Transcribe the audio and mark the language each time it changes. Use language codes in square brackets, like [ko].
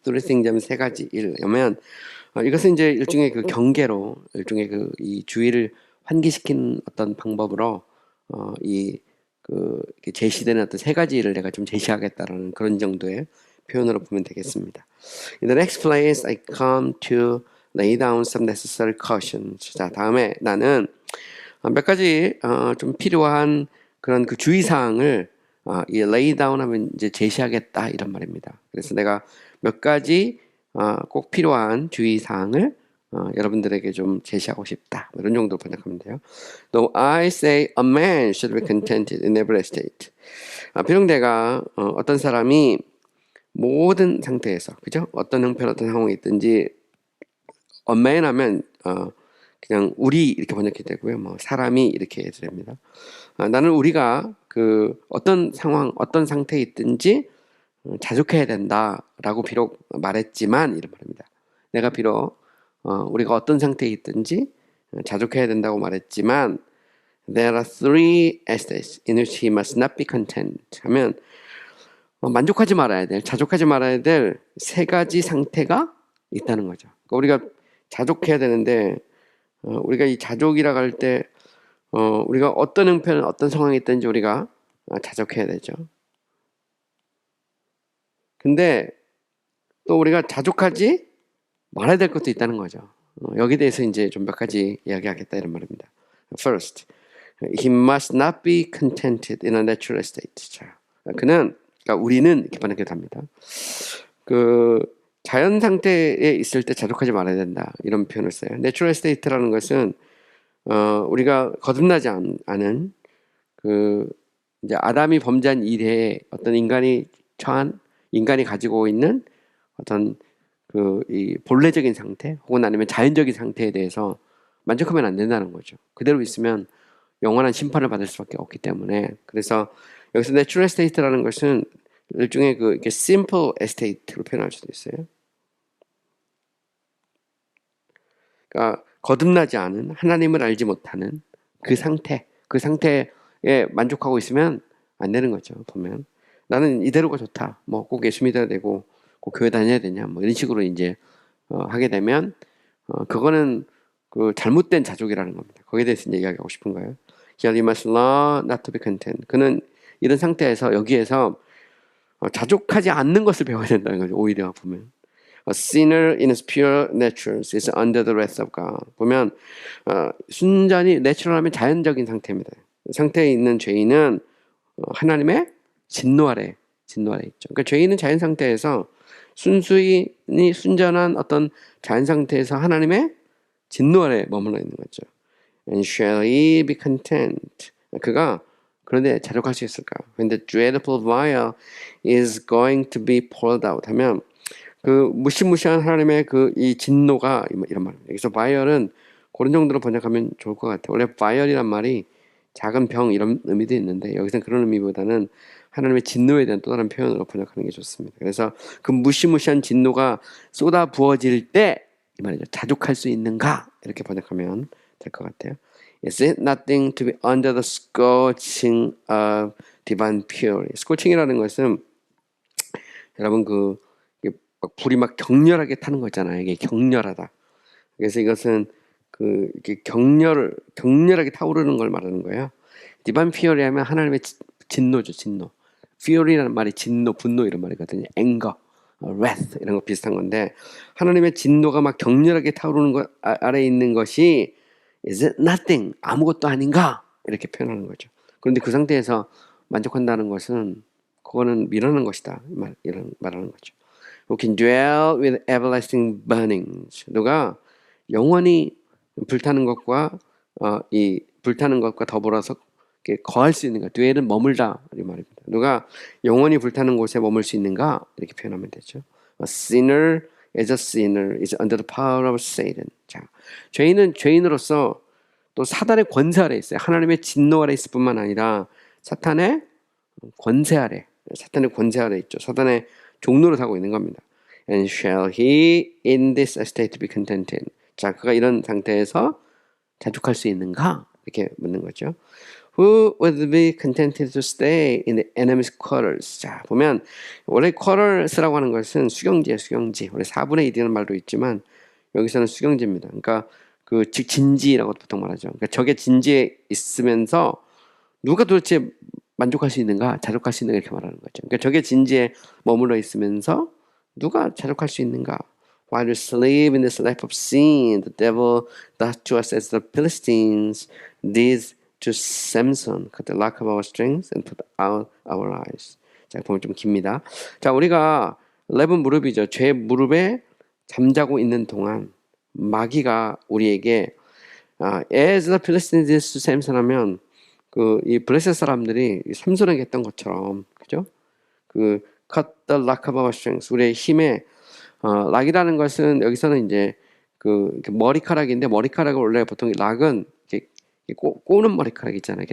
[en] three things [ko] 하면 세 가지 일이면 이것은 이제 일종의 그 경계로 일종의 그 이 주의를 환기시키는 어떤 방법으로 이 그 제시되는 어떤 세 가지 일을 내가 좀 제시하겠다라는 그런 정도의 표현으로 보면 되겠습니다. [en] In the next place, I come to lay down some necessary cautions. [ko] 자, 다음에 나는 몇 가지 좀 필요한 그런 그 주의사항을 이 [en] lay down [ko] 하면 이제 제시하겠다 이런 말입니다. 그래서 내가 몇 가지 꼭 필요한 주의사항을 여러분들에게 좀 제시하고 싶다. 이런 정도로 번역하면 돼요. [en] Though I say a man should be contented in every state. [ko] 비록 내가 어떤 사람이 모든 상태에서 그죠? 어떤 형편 어떤 상황이 있든지 a man 하면 그냥 우리 이렇게 번역이 되고요. 뭐 사람이 이렇게 해도 됩니다. 나는 우리가 그 어떤 상황 어떤 상태에 있든지 자족해야 된다라고 비록 말했지만 이런 말입니다. 내가 비록 우리가 어떤 상태에 있든지 자족해야 된다고 말했지만 [en] there are three aspects in which he must not be content [ko] 하면 만족하지 말아야 될, 자족하지 말아야 될 세 가지 상태가 있다는 거죠. 그러니까 우리가 자족해야 되는데 우리가 이 자족이라고 할 때 우리가 어떤 형편, 어떤 상황에 있든지 우리가 자족해야 되죠. 근데 또 우리가 자족하지 말아야 될 것도 있다는 거죠. 여기에 대해서 이제 좀 몇 가지 이야기하겠다 이런 말입니다. [en] First, he must not be contented in a natural state. [ko] 자, 그는 그러니까 우리는 이렇게 번역해도 합니다. 그 자연 상태에 있을 때 자족하지 말아야 된다 이런 표현을 써요. Natural state라는 것은 우리가 거듭나지 않은 그 이제 아담이 범죄한 이래에 어떤 인간이 가지고 있는 어떤 그 이 본래적인 상태 혹은 아니면 자연적인 상태에 대해서 만족하면 안 된다는 거죠. 그대로 있으면 영원한 심판을 받을 수밖에 없기 때문에 그래서 여기서 natural state라는 것은 일종의 그 이렇게 simple estate로 표현할 수도 있어요. 그러니까 거듭나지 않은 하나님을 알지 못하는 그 상태에 만족하고 있으면 안 되는 거죠. 보면 나는 이대로가 좋다. 뭐 꼭 예수 믿어야 되고 꼭 교회 다녀야 되냐. 뭐 이런 식으로 이제 하게 되면 그거는 그 잘못된 자족이라는 겁니다. 거기에 대해서 이제 이야기하고 싶은 거예요. [en] He must learn not to be content. [ko] 그는 이런 상태에서 여기에서 자족하지 않는 것을 배워야 된다는 거죠. 오히려 보면 [en] A sinner in his pure nature is under the wrath of God. [ko] 보면 순전히 내추럴하면 자연적인 상태입니다. 상태에 있는 죄인은 하나님의 진노 아래 있죠. 그러니까 죄인은 자연 상태에서 순수히 순전한 어떤 자연 상태에서 하나님의 진노 아래 머물러 있는 거죠. [en] And shall he be content? [ko] 그가 그런데 자족할 수 있을까? [en] When the dreadful vial is going to be poured out [ko] 하면 그 무시무시한 하나님의 그 이 진노가 이런 말입니다. 여기서 vial은 그런 정도로 번역하면 좋을 것 같아요. 원래 vial이란 말이 작은 병 이런 의미도 있는데 여기서는 그런 의미보다는 하나님의 진노에 대한 또 다른 표현으로 번역하는 게 좋습니다. 그래서 그 무시무시한 진노가 쏟아 부어질 때 이 말이죠. 자족할 수 있는가? 이렇게 번역하면 될 것 같아요. [en] Is it nothing to be under the scorching of divine fury? [ko] scorching이라는 것은 여러분 불이 막 격렬하게 타는 거 있잖아요. 이게 격렬하다. 그래서 이것은 이렇게 격렬하게 타오르는 걸 말하는 거예요. 디바인 피어리 하면 하나님의 진노죠, 진노. 피어리라는 말이 진노, 분노 이런 말이거든요. anger, wrath 이런 거 비슷한 건데 하나님의 진노가 막 격렬하게 타오르는 것 아래에 있는 것이 [en] is it nothing? [ko] 아무것도 아닌가? 이렇게 표현하는 거죠. 그런데 그 상태에서 만족한다는 것은 그거는 미련한 것이다. 이런 말하는 거죠. [en] Who can dwell with everlasting burnings. [ko] 누가 영원히 불타는 것과 이 불타는 것과 더불어서 거할 수 있는가? dwell은 머물다 이 말입니다. 누가 영원히 불타는 곳에 머물 수 있는가? 이렇게 표현하면 되죠. [en] A sinner as a sinner is under the power of Satan. [ko] 자, 죄인은 죄인으로서 또 사단의 권세 아래 있어요. 하나님의 진노 아래 있을 뿐만 아니라 사탄의 권세 아래 있죠. 사단의 종로를 타고 있는 겁니다. [en] And shall he in this estate be contented? [ko] 자, 그가 이런 상태에서 자족할 수 있는가? 이렇게 묻는 거죠. [en] Who would be contented to stay in the enemy's quarters? [ko] 자, 보면 원래 quarters라고 하는 것은 수경지예요, 수경지. 원래 4분의 1이라는 말도 있지만 여기서는 수경지입니다. 그러니까 즉 진지라고 보통 말하죠. 그러니까 적의 진지에 있으면서 누가 도대체 만족할 수 있는가, 자족할 수 있는가 이렇게 말하는 거죠. 그러니까 적의 진지에 머물러 있으면서 누가 자족할 수 있는가? [en] While you sleep in this life of sin, the devil does to us as the Philistines did to Samson, cut the lock of our strings and put out our eyes. [ko] 자, 보면 좀 깁니다. 자, 우리가 11 무릎이죠. 죄 무릎에 잠자고 있는 동안 마귀가 우리에게 [en] as the Philistines did to Samson [ko] 하면 이 블레셋 사람들이 삼손에게 했던 것처럼 그죠? [en] cut the lock of our strings [ko] 우리의 힘에 락이라는 것은 여기서는 이제 머리카락인데 머리카락을 원래 보통 락은 이렇게 꼬는 머리카락 있잖아요.